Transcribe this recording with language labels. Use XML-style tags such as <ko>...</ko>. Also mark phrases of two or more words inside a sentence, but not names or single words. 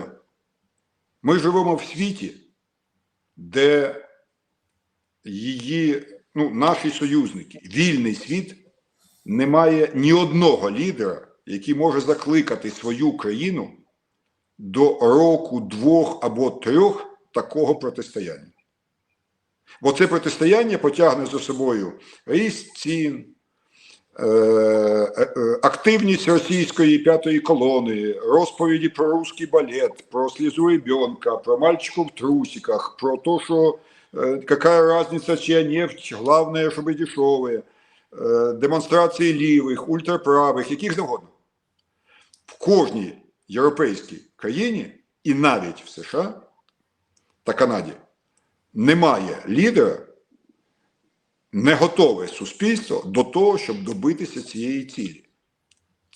<uk>Ми живемо в світі, де наші союзники, вільний світ, не має ні одного лідера, який може закликати свою країну до року, 2 або 3 такого протистояння. Бо це протистояння потягне за собою ріст цін, активність російської п'ятої колони, розповіді</uk> <ru>про русский балет, про слезу ребенка, про мальчиков в трусиках, про то, що какая разница, чья нефть, главное, чтобы дешевые,</ru> <uk>демонстрації лівих, ультраправих, яких завгодно. В кожній європейській країні, і навіть в США та Канаді, немає лідера, не готове суспільство до того, щоб добитися цієї цілі.</uk>